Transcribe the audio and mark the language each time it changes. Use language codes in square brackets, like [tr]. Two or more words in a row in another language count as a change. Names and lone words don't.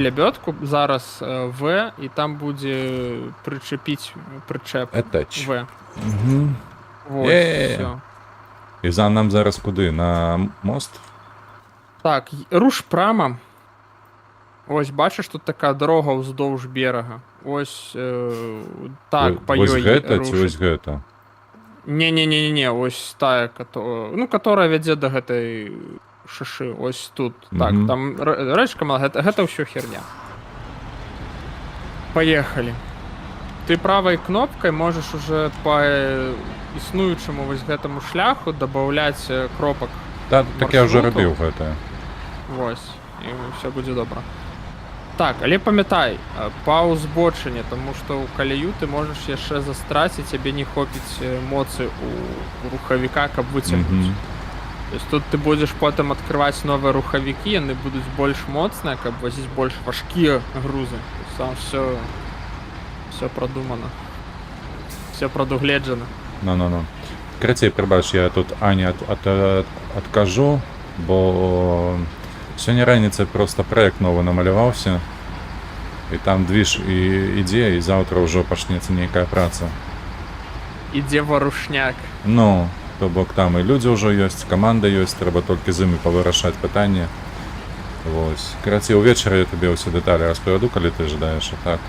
[uk] лебедку, зараз V, і там буде причепить причеп Attach. V. Угу. Ось, все. І за нам зараз куди? На мост? Так, руш прямо. Ось, бачиш, тут така дорога уздовж берега. Ось, так, по Ось ёй [be] гэта ці рушить. ось гэта? Не, ось та, которая вядзе до гэтай шашы, ось тут. Так, Мгм. там рэчка мала, гэта ўсё херня. Поехали. Ты правой кнопкой можешь уже по існуючаму вось гэтаму шляху добавлять кропак. [uk] Так я вже Маршруту. робив [be] гэта. Вось, і все будзе добра. Так, але памятай, па узбочыне, тому што ў каляю ты можаш яшчэ застраціць, цябе не хопіць моцы у рухавіка, каб выцягнуць. Мгм. То есть тут ты будзеш потым адкрываць новыя рухавікі, яны будуць больш моцныя, каб возіць больш важкія грузы. [ru] То есть там все продумано. [be] Все прадугледжана. Ну. [uk] Крацей, прибач, я тут Ані откажу, бо сьогодні раніцей просто проект новий намалювався. [be] І там движ і ідзе, і завтра ўжо пачнецца нейкая праца. Ідзе варушняк. Ну, то бок там і людзі ўжо ёсць, каманда ёсць, трэба толькі з імі павырашаць пытанне. Вось. Карацей, увечары я табе ўсе дэталі распавяду, калі ты жадаеш, а так.